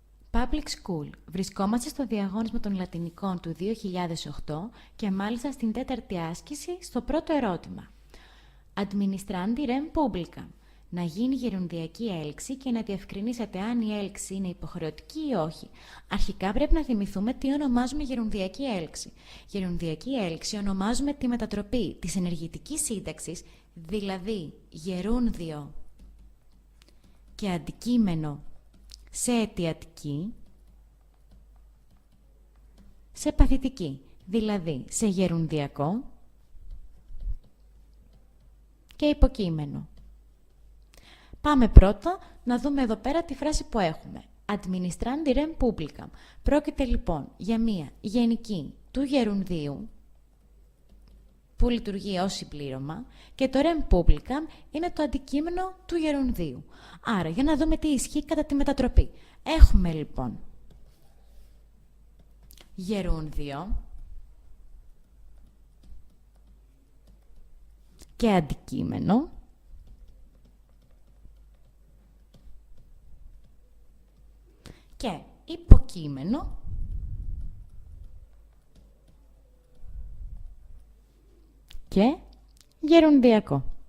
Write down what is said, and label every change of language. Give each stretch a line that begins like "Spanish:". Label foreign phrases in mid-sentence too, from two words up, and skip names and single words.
Greek: Public School. Βρισκόμαστε στο διαγώνισμα των Λατινικών του 2008 και μάλιστα στην τέταρτη άσκηση στο πρώτο ερώτημα.
Latin: Administrandi rem publicam.
Greek: Να γίνει γερονδιακή έλξη και να διευκρινίσετε αν η έλξη είναι υποχρεωτική ή όχι. Αρχικά πρέπει να θυμηθούμε τι ονομάζουμε γερονδιακή έλξη. Γερονδιακή έλξη ονομάζουμε τη μετατροπή της ενεργητικής σύνταξης, δηλαδή γερούντιο και αντικείμενο σε αιτιατική, σε παθητική, δηλαδή σε γερუნδιακό και υποκείμενο. Πάμε πρώτα να δούμε εδώ πέρα τη φράση που έχουμε.
Latin: Administrandi rem publicam.
Greek: Πρόκειται λοιπόν για μία γενική του γερουνδίου που λειτουργεί ως συμπλήρωμα και το
Latin: rem publicam
Greek: είναι το αντικείμενο του γερουνδίου. Άρα, για να δούμε τι ισχύει κατά τη μετατροπή. Έχουμε λοιπόν γερούντιο και αντικείμενο και υποκείμενο και γερουνδιακό.